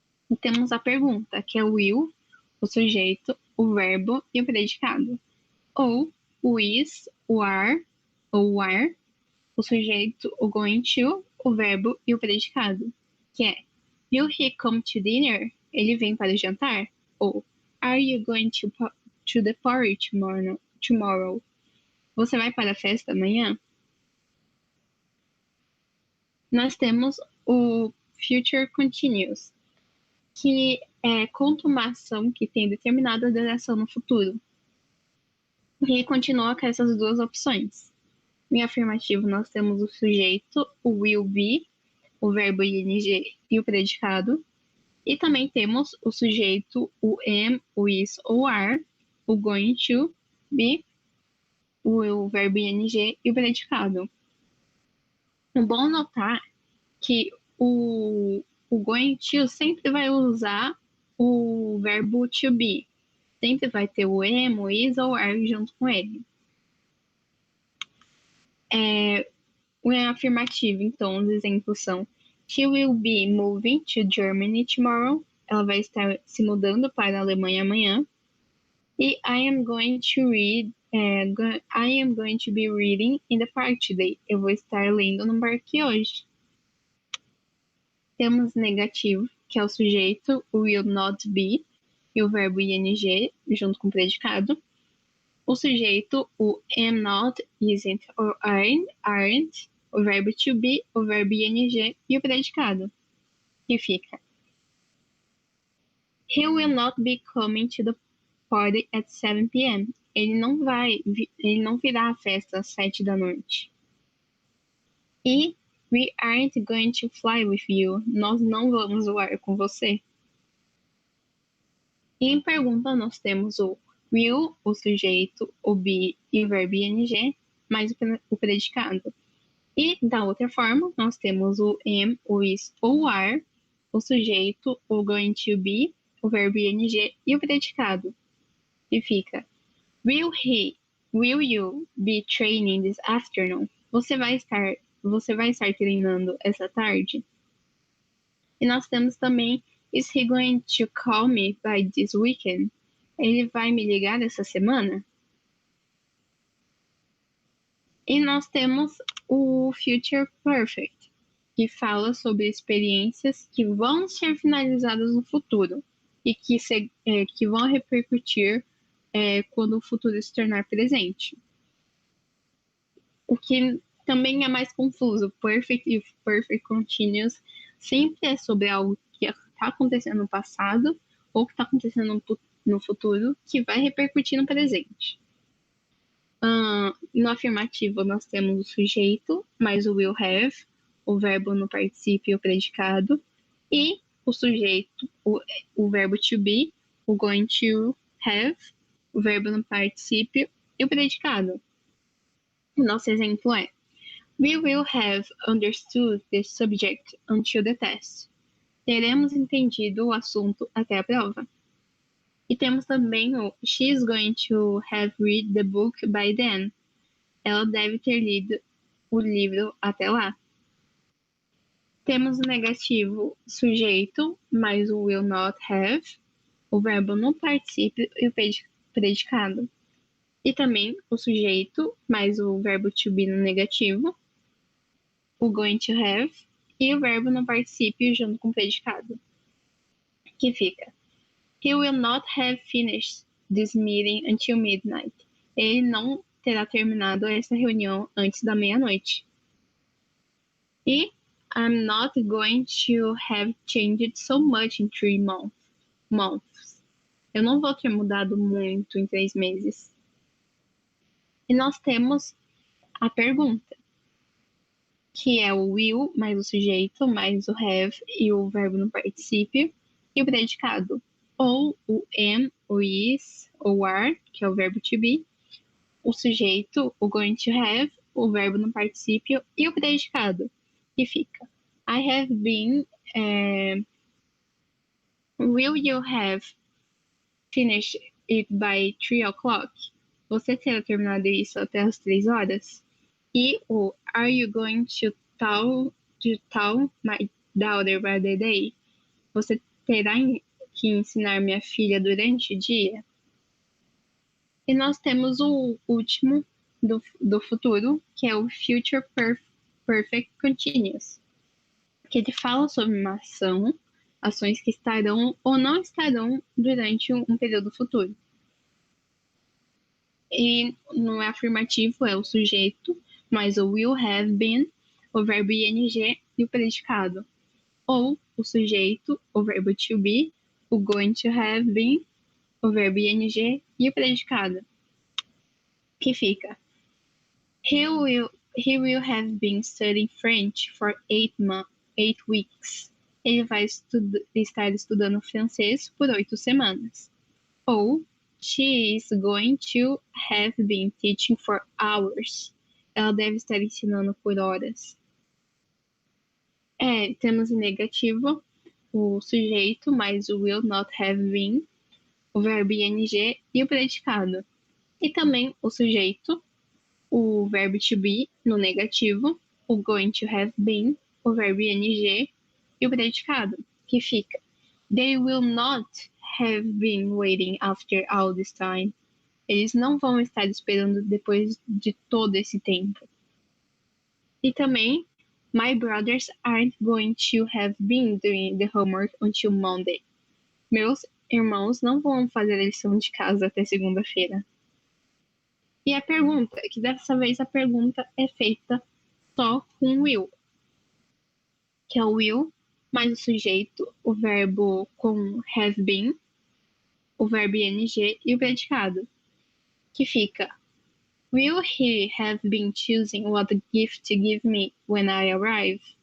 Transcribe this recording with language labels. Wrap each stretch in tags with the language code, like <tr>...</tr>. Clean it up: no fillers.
<pt>E temos a pergunta, que é o will, o sujeito, o verbo e o predicado, ou o is, o are, ou are, o sujeito, o going to, o verbo e o predicado, que é</pt> <en>Will he come to dinner?</en> <pt>Ele vem para o jantar?</pt> <en>Ou Are you going to the party tomorrow?</en> <pt>Você vai para a festa amanhã? Nós temos o future continuous, que conta uma ação que tem determinada duração no futuro. E continua com essas duas opções. Em afirmativo, nós temos o sujeito, o will be, o verbo ing e o predicado. E também temos o sujeito, o am, o is ou are, o going to be, o verbo ing e o predicado. É bom notar que o going to sempre vai usar o verbo to be. Sempre vai ter o am, o is ou are junto com ele. O afirmativo, então, os exemplos são</pt> <en>She will be moving to Germany tomorrow.</en> <pt>Ela vai estar se mudando para a Alemanha amanhã.</pt> <en>E I am going to be reading in the park today.</en> <pt>Eu vou estar lendo no parque hoje. Temos negativo, que é o sujeito, will not be, e o verbo ing junto com o predicado. O sujeito, o am not, isn't or aren't, o verbo to be, o verbo ing e o predicado, que fica:</pt> <en>He will not be coming to the party at 7 p.m.</en> <pt>Ele não virá à festa às 7 da noite. E</pt> <en>we aren't going to fly with you.</en> <pt>Nós não vamos voar com você. E em pergunta nós temos o will, o sujeito, o be e o verbo ing, mais o predicado. E da outra forma, nós temos o am, o is ou o are, o sujeito, o going to be, o verbo ing e o predicado. E fica:</pt> <en>Will you be training this afternoon?</en> <pt>Você vai estar treinando essa tarde? E nós temos também:</pt> <en>Is he going to call me by this weekend?</en> <pt>Ele vai me ligar essa semana? E nós temos o Future Perfect, que fala sobre experiências que vão ser finalizadas no futuro e que vão repercutir quando o futuro se tornar presente. O que também é mais confuso. Perfect e Perfect Continuous sempre é sobre algo que está acontecendo no passado ou que está acontecendo no futuro, que vai repercutir no presente. No afirmativo, nós temos o sujeito, mais o will have, o verbo no particípio e o predicado, e o sujeito, o verbo to be, o going to have, o verbo no particípio e o predicado. Nosso exemplo é:</pt> <en>We will have understood the subject until the test.</en> <pt>Teremos entendido o assunto até a prova. E temos também o</pt> <en>She is going to have read the book by then.</en> <pt>Ela deve ter lido o livro até lá. Temos o negativo sujeito, mais o will not have, o verbo no particípio e o predicado. E também o sujeito, mais o verbo to be no negativo, o going to have e o verbo no particípio junto com o predicado. Que fica:</pt> <en>He will not have finished this meeting until midnight.</en> <pt>Ele não terá terminado essa reunião antes da meia-noite. E</pt> <en>I'm not going to have changed so much in 3 months.</en> <pt>Eu não vou ter mudado muito em 3 meses. E nós temos a pergunta, que é o will, mais o sujeito, mais o have e o verbo no particípio, e o predicado, ou o am, o is, ou are, que é o verbo to be, o sujeito, o going to have, o verbo no particípio e o predicado, que fica:</pt> <en>I have been, will you have finished it by 3 o'clock?</en> <pt>Você terá terminado isso até as 3 horas? E o</pt> <en>Are you going to tell my daughter by the day?</en> <pt>Você terá que ensinar minha filha durante o dia? E nós temos o último do futuro, que é o Future Perfect Continuous, que ele fala sobre uma ação, ações que estarão ou não estarão durante um período futuro. E no afirmativo é o sujeito, mais o will have been, o verbo ing e o predicado. Ou o sujeito, o verbo to be, o going to have been, o verbo ing e o predicado. Que fica:</pt> <en>He will have been studying French for 8 weeks.</en> <pt>Ele vai estar estudando francês por 8 semanas. Ou</pt> <en>She is going to have been teaching for hours.</en> <pt>Ela deve estar ensinando por horas. Temos em negativo o sujeito mais o will not have been, o verbo ing e o predicado. E também o sujeito, o verbo to be no negativo, o going to have been, o verbo ing e o predicado, que fica:</pt> <en>They will not have been waiting after all this time.</en> <pt>Eles não vão estar esperando depois de todo esse tempo. E também,</pt> <en>My brothers aren't going to have been doing the homework until Monday.</en> <pt>Meus irmãos não vão fazer a lição de casa até segunda-feira. E a pergunta, que dessa vez a pergunta é feita só com will, que é o will mais o sujeito, o verbo com have been, o verbo ing e o predicado, que fica:</pt> <en>Will he have been choosing what gift to give me when I arrive?</en>